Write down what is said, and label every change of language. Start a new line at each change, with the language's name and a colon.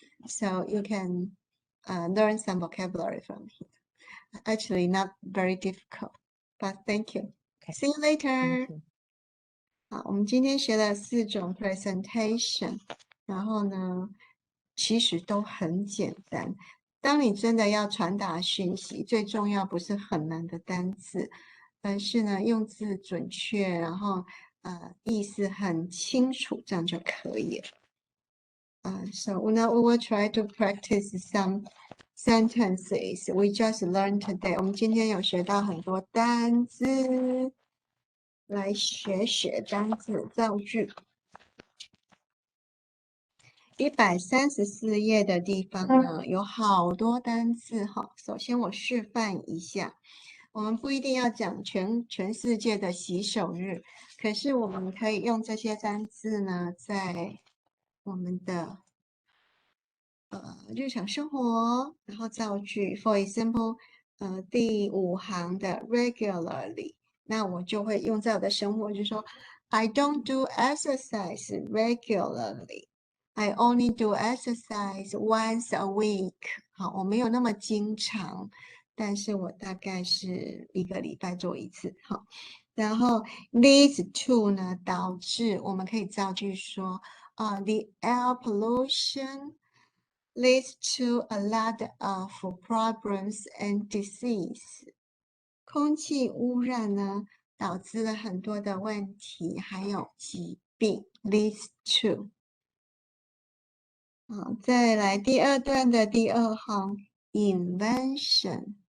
English: So you can learn some vocabulary from here. Actually, not very difficult, but thank you. See you later.
Chinese: 好，我们今天学了4种 presentation， 然后呢，其实都很简单。当你真的要传达讯息，最重要不是很难的单字，而是呢用字准确，然后意思很清楚，这样就可以了。
English: So now we will try to practice some sentences we just learned today.
Chinese: 我们今天有学到很多单字，来学单字造句。 134页的地方呢，有好多单字哈。首先我示范一下，我们不一定要讲全世界的洗手日，可是我们可以用这些单字呢，在我们的日常生活，然后造句。
English: For example，
Chinese: 第5行的 regularly， 那我就会用在我的生活，就说
English: I don't do exercise regularly. I only do exercise once a week.
Chinese: 好，我没有那么经常，但是我大概是1个礼拜做1次。好，然后
English: these two
Chinese: 呢，导致我们可以造句说，
English: the air pollution leads to a lot of problems and disease。
Chinese: 空气污染呢，导致了很多的问题，还有疾病。
English: leads to。
Chinese: 好，再来第二段的第二行 ，invention。